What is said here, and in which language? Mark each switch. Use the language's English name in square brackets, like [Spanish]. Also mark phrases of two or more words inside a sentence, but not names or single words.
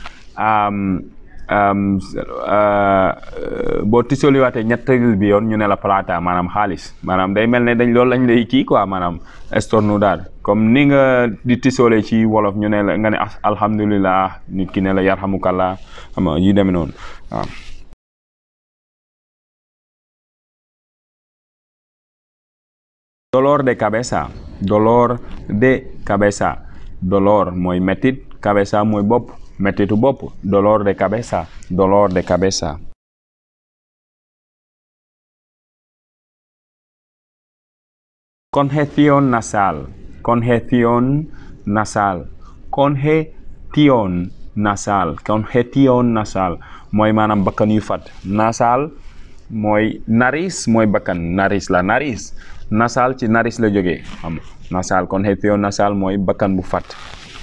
[Wolof] boo tisoliwaatee ñetteel bi yoon ñu ne la plata maanaam xaalis maanaam day mel ne loolu lañ lay kii quoi maanaam estornudar comme ni nga di tisole ci wolof ñu ne la nga ne alhamdulillah nit ki ne la yarhamukallah xam nga yu demee noonu waaw. Dolor mooy mettit cabeza mooy bopp mettitu bopp [Spanish] dolor de cabeza. Congestión nasal [Wolof] mooy maanaam bakkan yu fat nasal mooy naris mooy bakkan naris nasal ci naris la jógee xam nasal [Spanish] congestión nasal [Wolof] mooy bakkan bu fat.